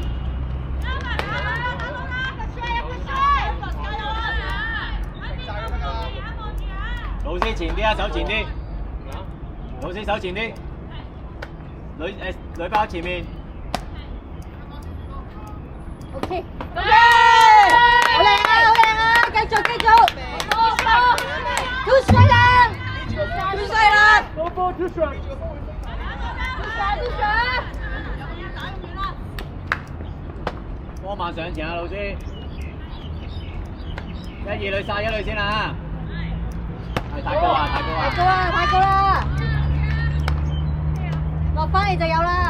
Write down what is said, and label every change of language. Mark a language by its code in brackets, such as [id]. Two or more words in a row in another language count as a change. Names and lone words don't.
[yue] 老師前啲啊，手前啲。老師手前啲。女包前面。 OK， 好靚啊，好靚啊，繼續繼續。 [en] Too straight [yue] 啦， [en] too straight [yue] 啦。 [en] Go ball too straight。 [yue] 波慢上前啊，老師。1、2女殺1女先啊！係太高啊，太高啊！太高啦，太高啦！落翻嚟就有啦。